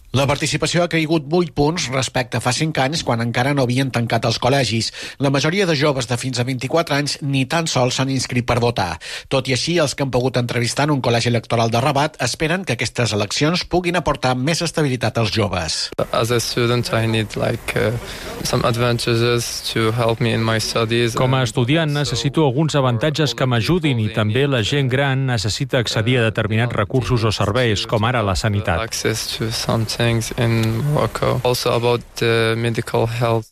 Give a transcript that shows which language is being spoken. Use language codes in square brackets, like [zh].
[ca] La participació ha caigut 8 punts respecte a fa 5 anys, quan encara no havien tancat els col·legis. La majoria de joves de fins a 24 anys ni tan sols s'han inscrit per votar. Tot i així, els que han pogut entrevistar en un col·legi electoral de Rabat esperen que aquestes eleccions puguin aportar més estabilitat als joves. [en] As a student, I need some advantages to help me in my studies. [ca] Com a estudiant, necessito alguns avantatges que m'ajudin i també la gent gran necessita accedir a determinats recursos o serveis. serveis com ara la sanitat. [en] Access to some things in Morocco. Also about the medical health.